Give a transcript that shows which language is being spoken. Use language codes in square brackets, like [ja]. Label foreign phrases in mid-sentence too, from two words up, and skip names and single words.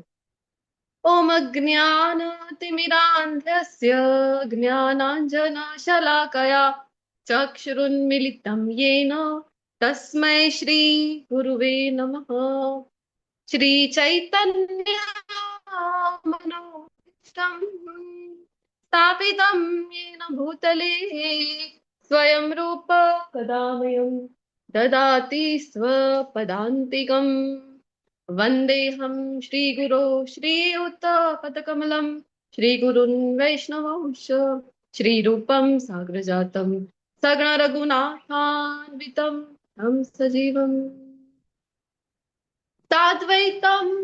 [sa] ઓમ અજ્ઞાનતિમિરાન્ધસ્ય જ્ઞાનાંજનશલાકયા ચક્ષુરુન્મિલિतं येन તસ્मै શ્રી ગુરુવે નમઃ. શ્રી ચૈતન્ય મનોભીષ્ટં સ્થાપિतं येन भूतले स्वयं रूप कदा मह्यं ददाति स्वपदान्तिकम्. वन्देऽहं श्रीगुरो श्रीयुतपदकमलं श्रीगुरुन् वैष्णवंश श्रीरूपं साग्रजातं सगणरघुनाथान्वितं तं सजीवम् साद्वैतं